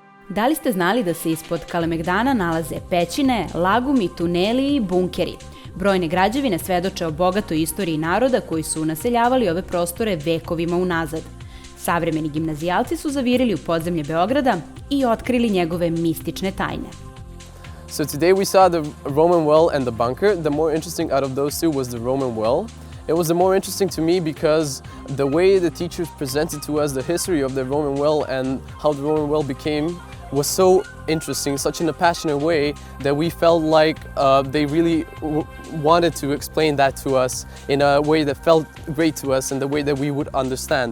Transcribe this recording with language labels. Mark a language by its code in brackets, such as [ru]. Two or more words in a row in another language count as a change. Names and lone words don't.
[sr] Da li ste znali da se ispod Kalemegdana nalaze pećine, lagumi, tuneli i bunkeri? Brojne građevine svedoče o bogatoj istoriji naroda koji su naseljavali ove prostore vekovima unazad. Savremeni gimnazijalci su zavirili u podzemlje Beograda i otkrili njegove mistične tajne. [en] So today we saw the Roman well and the bunker. The more interesting out of those two was the Roman well. It was the more interesting to me because the way the teachers presented to us the history of the Roman well and how the Roman well became was so interesting, such in a passionate way, that we felt like they really wanted to explain that to us in a way that felt great to us and the way that we would understand.